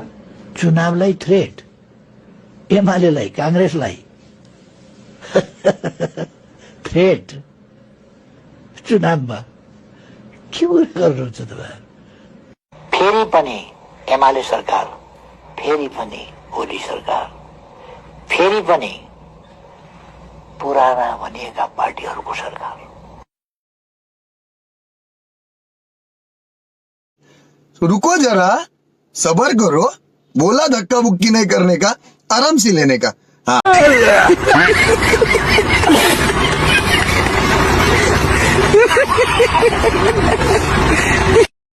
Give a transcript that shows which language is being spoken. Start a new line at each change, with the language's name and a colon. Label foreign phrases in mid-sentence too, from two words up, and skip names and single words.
Nepali: चुनावलाई थ्रेट, एमालेलाई, कांग्रेसलाई थ्रेट चुनावमा के गर्नुहुन्छ तपाईँ? फेरि पनि एमाले सरकार, फेरि पनि ओली सरकार, फेरि पनि पुराना भनिएका पार्टीहरूको सरकार।
Hindi: रुको जरा, सबर करो, बोला धक्का मुक्की नहीं करने का, आराम से लेने का। हाँ।